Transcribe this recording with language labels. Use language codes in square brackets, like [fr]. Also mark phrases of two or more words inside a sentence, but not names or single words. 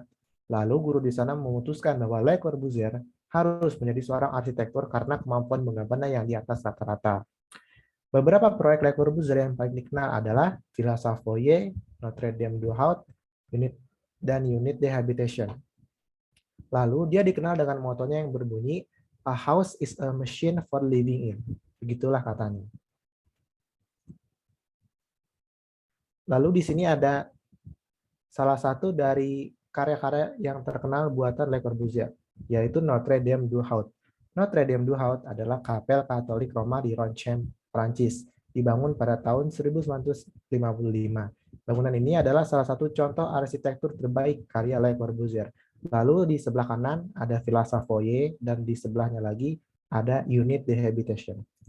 [id] Lalu guru di sana memutuskan bahwa Le Corbusier harus menjadi seorang arsitektur karena kemampuan menggambarnya yang di atas rata-rata. Beberapa proyek Le Corbusier yang paling dikenal adalah Villa Savoye, Notre Dame du Haut, dan Unit de Habitation. Lalu dia dikenal dengan motonya yang berbunyi, [en] "A house is a machine for living in." [id] Begitulah katanya. Lalu di sini ada salah satu dari karya-karya yang terkenal buatan Le Corbusier, yaitu Notre Dame du Haut. Notre Dame du Haut adalah kapel Katolik Roma di Ronchamp, Prancis, dibangun pada tahun 1955. Bangunan ini adalah salah satu contoh arsitektur terbaik karya Le Corbusier. Lalu di sebelah kanan ada Villa Savoye dan di sebelahnya lagi ada Unit de Habitation.